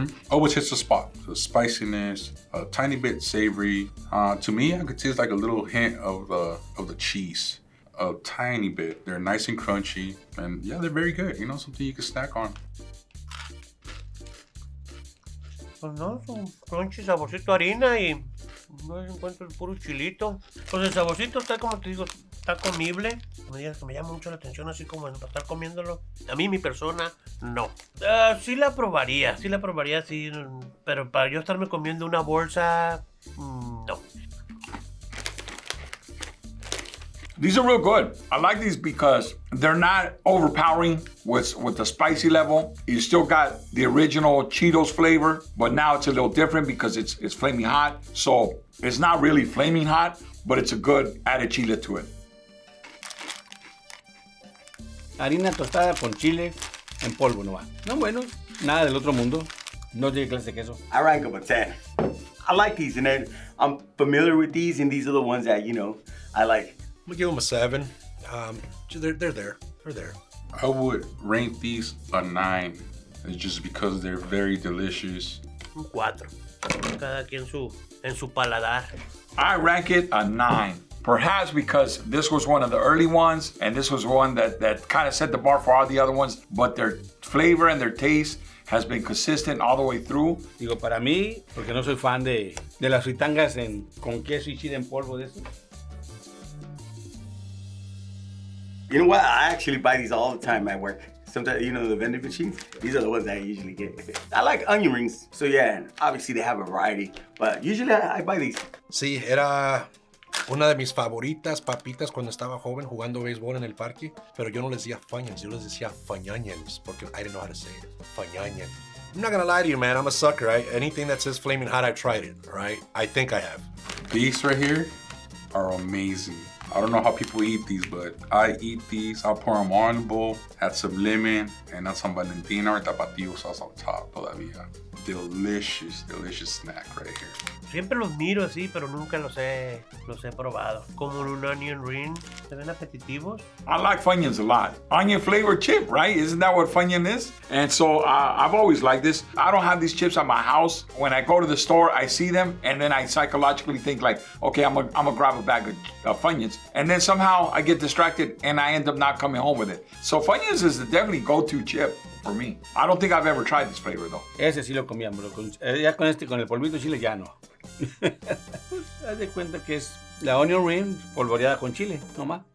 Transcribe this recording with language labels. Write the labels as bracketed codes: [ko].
[en] Always hits the spot. The spiciness, a tiny bit savory. To me, I could taste like a little hint of the cheese. A tiny bit. They're nice and crunchy, and yeah, they're very good. You know, something you can snack on. [es] Pues no, son crunchy, saborcito harina y no encuentro el puro chilito. Pues el saborcito está, como te digo, está comible. No digas que me llama mucho la atención así como para estar comiéndolo. A mí, mi persona, no. Sí la probaría, sí. Pero para yo estarme comiendo una bolsa, no. [en] These are real good. I like these because they're not overpowering with the spicy level. You still got the original Cheetos flavor, but now it's a little different because it's Flaming Hot. So it's not really Flaming Hot, but it's a good added chile to it. [es] Harina tostada con chile en polvo nomás. No, bueno, nada del otro mundo. No tiene clase de queso. [en] I rank them a 10. I like these, and then I'm familiar with these, and these are the ones that, I like. I'm gonna give them a 7. They're there. They're there. I would rank these a 9. It's just because they're very delicious. [es] Un 4. Cada quien en su paladar. [en] I rank it a 9. Perhaps because this was one of the early ones, and this was one that kind of set the bar for all the other ones, but their flavor and their taste has been consistent all the way through. [es] Digo, para mí, porque no soy fan de las fritangas con queso y chile en polvo de eso. [en] You know what? I actually buy these all the time at work. Sometimes, the vending machines, these are the ones that I usually get. I like onion rings. So yeah, and obviously they have a variety, but usually I buy these. [es] Sí, era una de mis favoritas papitas cuando estaba joven jugando béisbol en el parque, pero yo no les decía Funyuns, yo les decía Funyuns porque [en] I didn't know how to say it. Funyuns. I'm not gonna lie to you, man. I'm a sucker, right? Anything that says Flamin' Hot, I've tried it, right? I think I have. These right here are amazing. I don't know how people eat these, but I eat these. I'll pour them all in the bowl, add some lemon, and that's some Valentina or tapatio sauce on top todavía. Delicious, delicious snack right here. [es] Siempre los miro así, pero nunca los he probado. Como un onion ring, se ven apetitivos. [en] I like Funyuns a lot. Onion flavored chip, right? Isn't that what Funyun is? And so I've always liked this. I don't have these chips at my house. When I go to the store, I see them, and then I psychologically think like, okay, I'm gonna grab a bag of Funyuns. And then somehow I get distracted and I end up not coming home with it. So Funyuns is the definitely go-to chip for me. I don't think I've ever tried this flavor though. [es] Ese sí lo comíamos. Ya con el polvito chile ya no. Pues haz de cuenta que es la onion ring polvoreada con chile, nomás.